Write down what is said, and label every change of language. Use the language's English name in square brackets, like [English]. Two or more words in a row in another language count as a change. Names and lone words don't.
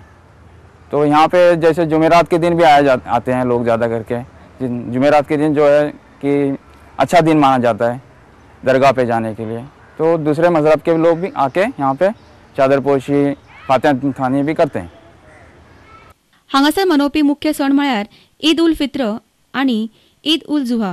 [Hindi] तो यहाँ पे जैसे जुमेरात के दिन भी आते हैं लोग ज़्यादा करके। जुमेरात के दिन जो है कि अच्छा दिन माना जाता है दरगाह पे जाने के लिए, तो दूसरे मज़हब के लोग भी आके यहाँ पे चादर पोशी फातिहा खानी भी करते हैं। [Konkani] हांगासर मनोवपी मुख्य सण म्हळ्यार ईद उल फित्र आणि ईद उल जुहा।